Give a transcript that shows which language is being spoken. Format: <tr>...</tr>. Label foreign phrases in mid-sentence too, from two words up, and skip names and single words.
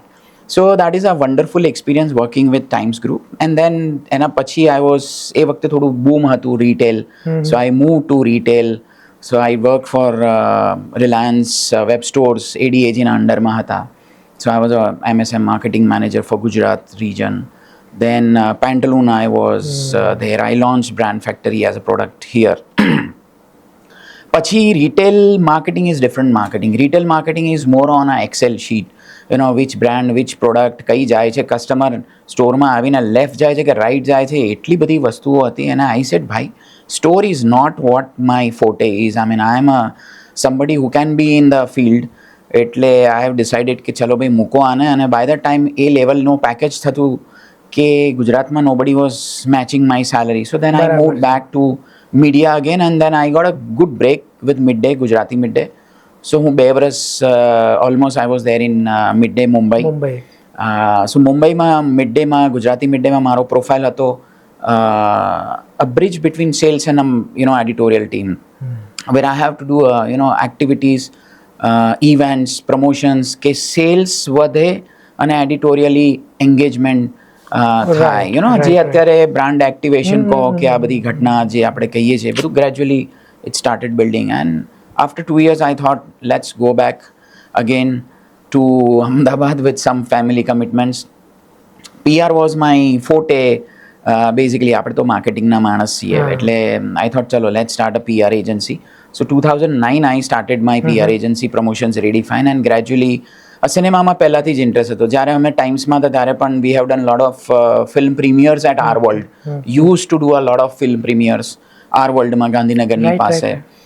<en>So that is a wonderful experience working with Times Group. And then</en> <gu>એના પછી</gu> <en>I was,</en> <gu>એ વખતે થોડું બૂમ હતું રિટેલ.</gu> <en>So I move to retail. So I work for Reliance Web Stores,</en> <gu>ADAGના અંડરમાં હતા.</gu> <en>So I was a MSM marketing manager for Gujarat region. Then Pantaloon, I was there. I launched Brand Factory as a product here. પછી retail marketing is different marketing. Retail marketing is more on a Excel sheet. You know, which brand, which product,</en> <gu>કઈ જાય છે, કસ્ટમર સ્ટોરમાં આવીને લેફ્ટ જાય છે કે રાઈટ જાય છે, એટલી બધી વસ્તુઓ હતી. અને</gu> <en>I said,</en> <gu>ભાઈ,</gu> <en>store is not what my forte is. I mean, I am somebody who can be in the field.</en> <gu>એટલે</gu> <en>I have decided</en> <gu>કે ચલો ભાઈ મૂકો આને. અને</gu> <en>by the time</en> <gu>એ લેવલનું પેકેજ થતું કે ગુજરાતમાં</gu> <en>nobody was matching my salary. So then I move back to media again, and then I got a good break with Mid Day, Gujarati Mid Day. સો</en> <gu>હું 2 વર્ષ</gu> <en>almost I was there in Mid Day Mumbai.</en> <gu>સો મુંબઈમાં મિડ ડેમાં, ગુજરાતી મિડ ડેમાં મારો પ્રોફાઇલ હતો</gu> <en>a bridge between sales and editorial team, where I have to do activities, events, promotions,</en> <gu>કે સેલ્સ વધે અને</gu> <en>editorially engagement</en> <gu>થાય. જે અત્યારે</gu> <en>brand activation</en> <gu>કહો કે આ બધી ઘટના જે આપણે કહીએ છીએ, બધું</gu> <en>gradually it started building. એન્ડ after 2 years I thought, let's go back again to Ahmedabad with some family commitments. PR was my forte. Basically</en> <gu>આપણે તો માર્કેટિંગના માણસ છીએ, એટલે</gu> <en>I thought ચલો let's start a PR agency. So 2009 I started my PR agency, Promotions Redefine. and gradually</en> <gu>સિનેમામાં પહેલાંથી જ ઇન્ટરેસ્ટ હતો. જ્યારે અમે ટાઈમ્સમાં હતા ત્યારે પણ</gu> <en>we have done lot of film premieres at R World. use to do a lot of film premieres</en> <gu>આર વર્લ્ડમાં, ગાંધીનગરની પાસે.</gu>